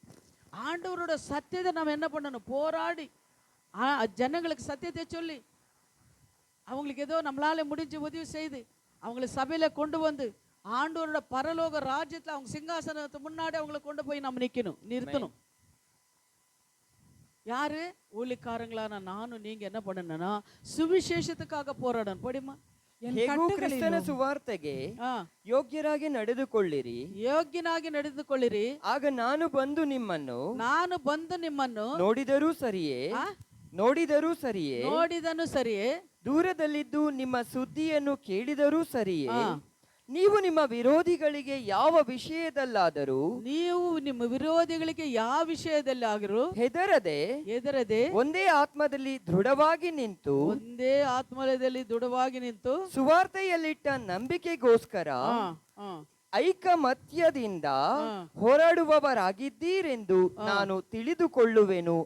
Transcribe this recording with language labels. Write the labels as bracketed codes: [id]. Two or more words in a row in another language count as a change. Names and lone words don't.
[ta] ஆண்டவரோட சத்தியத்தை நம்ம என்ன பண்ணணும்? போராடி ஜனங்களுக்கு சத்தியத்தை சொல்லி அவங்களுக்கு ஏதோ நம்மளால முடிஞ்ச உதவி செய்து அவங்களை சபையில கொண்டு வந்து ஆண்டவரோட பரலோக ராஜ்யத்துல அவங்க சிங்காசனத்துக்கு முன்னாடி அவங்களை கொண்டு போய் நம்ம நிறுத்தணும். யாரு? ஊழியக்காரங்களான நானும் நீங்க என்ன பண்ணணும்னா சுவிசேஷத்துக்காக போராடணும். படிமா. [kn] ಹೇಗೂ ಕ್ರಿಸ್ತನ ಸುವಾರ್ತೆಗೆ ಯೋಗ್ಯರಾಗಿ ನಡೆದುಕೊಳ್ಳಿರಿ, ಆಗ ನಾನು ಬಂದು ನಿಮ್ಮನ್ನು ನೋಡಿದರೂ ಸರಿಯೇ, ದೂರದಲ್ಲಿದ್ದು ನಿಮ್ಮ ಸುದ್ದಿಯನ್ನು ಕೇಳಿದರೂ ಸರಿಯೇ, ನೀವು ನಿಮ್ಮ ವಿರೋಧಿಗಳಿಗೆ ಯಾವ ವಿಷಯದಲ್ಲಾದರೂ ಹೆದರದೆ ಒಂದೇ ಆತ್ಮದಲ್ಲಿ ದೃಢವಾಗಿ ನಿಂತು ಸುವಾರ್ತೆಯಲ್ಲಿಟ್ಟ ನಂಬಿಕೆಗೋಸ್ಕರ ಐಕಮತ್ಯದಿಂದ ಹೋರಾಡುವವರಾಗಿದ್ದೀರೆಂದು ನಾನು ತಿಳಿದುಕೊಳ್ಳುವೆನು.